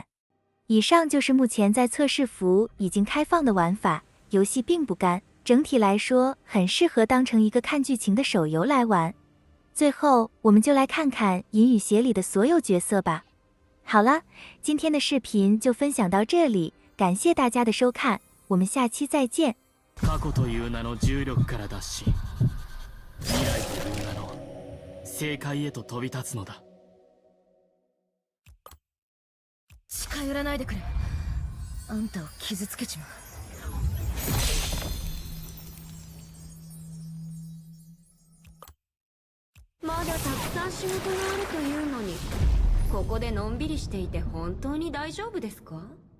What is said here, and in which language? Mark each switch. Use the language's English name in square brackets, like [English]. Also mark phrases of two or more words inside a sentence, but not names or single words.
[Chinese] 以上就是目前在测试服已经开放的玩法，游戏并不干，整体来说很适合当成一个看剧情的手游来玩。最后，我们就来看看银与血里的所有角色吧。好了，今天的视频就分享到这里，感谢大家的收看，我们下期再见。 [Japanese] 過去という名の重力から脱し、未来という名の正解へと飛び立つのだ。近寄らないでくれ。あんたを傷つけちまう。まだたくさん仕事があるというのに、ここでのんびりしていて本当に大丈夫ですか？